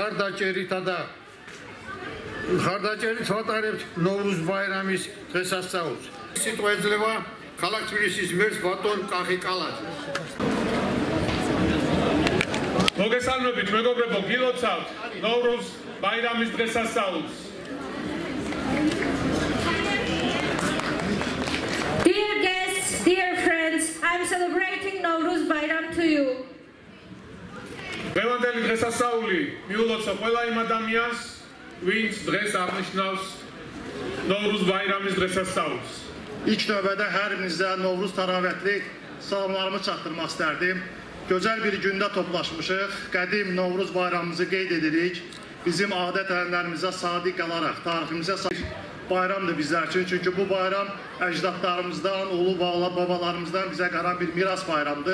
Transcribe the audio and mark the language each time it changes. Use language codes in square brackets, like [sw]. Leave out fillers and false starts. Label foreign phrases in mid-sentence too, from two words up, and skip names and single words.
[ka] მხარდაჭერით ვატარებთ ნოვრუზ ბაირამის დღესასწაულს. სიტყვა ეძლევა ქალაქ თბილისის მერს ბატონ კახი კალაძე. მოგესალმებით მეგობრებო, გილოცავთ ნოვრუზ ბაირამის დღესასწაულს. [en] Dear friends, I'm celebrating Nowruz Bayram to you. [ka] დღევანდელი დღესასწაული მიულოცა ყველა იმ ადამიანს, ვინც დღეს აღნიშნავს ნოვრუზ ბაირამის დღესასწაულს. [az] İlk növbədə hər birinizə Novruz təravətli salamlarımı çatdırmaq istərdim. Gözəl bir gündə toplaşmışıq, qədim Novruz bayramımızı qeyd edirik. Bizim adət-ənənələrimizə sadiq qalaraq, tariximizə sadiq bayramdır bizlər üçün. Çünki bu bayram əcdadlarımızdan, ulu babalarımızdan bizə qalan bir miras bayramdır.